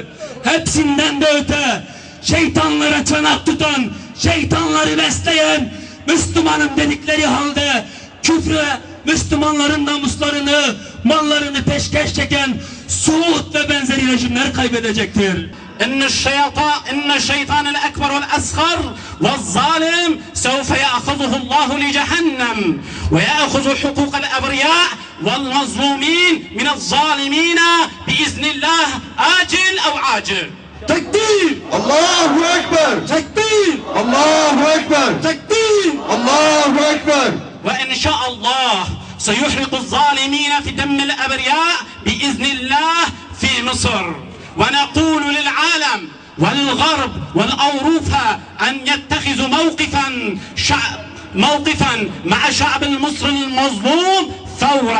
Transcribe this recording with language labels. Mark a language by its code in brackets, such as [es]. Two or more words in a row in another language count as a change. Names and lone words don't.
[tr] Hepsinden de öte şeytanlara çanak tutan, şeytanları besleyen Müslümanım dedikleri halde küfre Müslümanların namuslarını, mallarını peşkeş çeken Suud ve benzeri rejimler kaybedecektir. [ar] إن الشيطان الأكبر والأصغر والظالم سوف يأخذه الله لجهنم ويأخذ حقوق الأبرياء والمظلومين من الظالمين بإذن الله آجل أو عاجل. تكبير! الله أكبر! تكبير! الله أكبر! تكبير! الله أكبر! وإن شاء الله سيحرق الظالمين في دم الأبرياء بإذن الله في مصر. ونقول للعالم والغرب والأوروبا أن يتخذوا موقفا مع شعب المصري المظلوم فورا.